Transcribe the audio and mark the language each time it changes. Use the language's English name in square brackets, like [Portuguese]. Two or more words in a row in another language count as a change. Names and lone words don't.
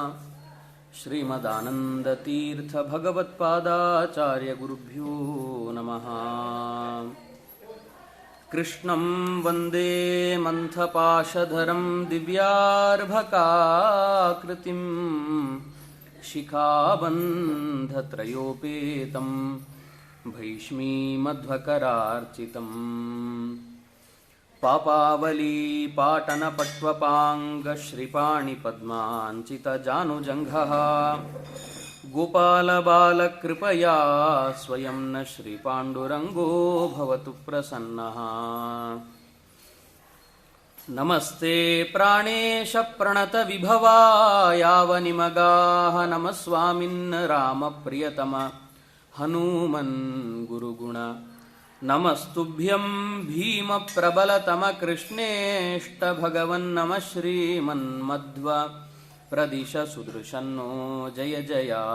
[Sanskrit] ಶ್ರೀಮದಾನಂದತೀರ್ಥ ಭಗವತ್ಪಾದಾಚಾರ್ಯ ಗುರುಭ್ಯೋ ನಮಃ. ಕೃಷ್ಣಂ ವಂದೇ ಮಂಥಪಾಶಧರಂ ದಿವ್ಯಾರ್ಭಕಾಕೃತಿಂ ಶಿಖಾಬಂಧತ್ರಯೋಪೇತಂ ಭೈಷ್ಮೀಮಧ್ವಕರಾರ್ಚಿತಂ ಪಾಪಾವಲಿ ಪಾಟನ ಪಟ್ವಪಾಂಗ ಶ್ರೀಪಾಣಿ ಪದ್ಮಾಂಚಿತ ಜಾನುಜಂಘಃ ಗೋಪಾಲ ಬಾಲ ಕೃಪಯಾ ಸ್ವಯಂ ನ ಶ್ರೀ ಪಾಂಡುರಂಗೋ ಭವತು ಪ್ರಸನ್ನಃ. ನಮಸ್ತೆ ಪ್ರಾಣೇಶ ಪ್ರಣತ ವಿಭವಾ ಯಾವ ನಿಮಗಾಹ ನಮ ಸ್ವಾಮಿನ್ ರಾಮ ಪ್ರಿಯತಮ ಹನುಮನ್ ಗುರುಗುಣ ನಮಸ್ತುಭ್ಯಂ ಭೀಮ ಪ್ರಬಲತಮ ಕೃಷ್ಣೇಷ್ಟ ಭಗವನ್ ನಮ ಶ್ರೀಮನ್ಮಧ್ವ ಪ್ರದಿಶ ಸುದೃಶನ್ನೋ ಜಯ ಜಯ.